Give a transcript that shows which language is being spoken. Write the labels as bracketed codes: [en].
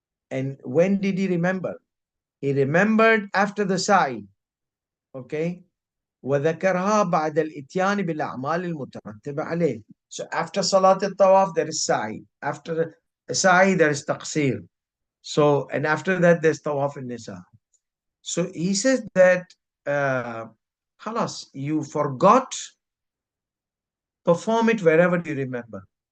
[en] And when did he remember? He remembered after the sa'i, okay? [ar] وذكرها بعد الإتيان بالأعمال المترتبة عليه. [en] So after Salat al-Tawaf, there is sa'i. After sa'i, there is taqsir. So, and after that, there's Tawaf al-Nisa. So he says that, halas, you forgot, perform it wherever you remember.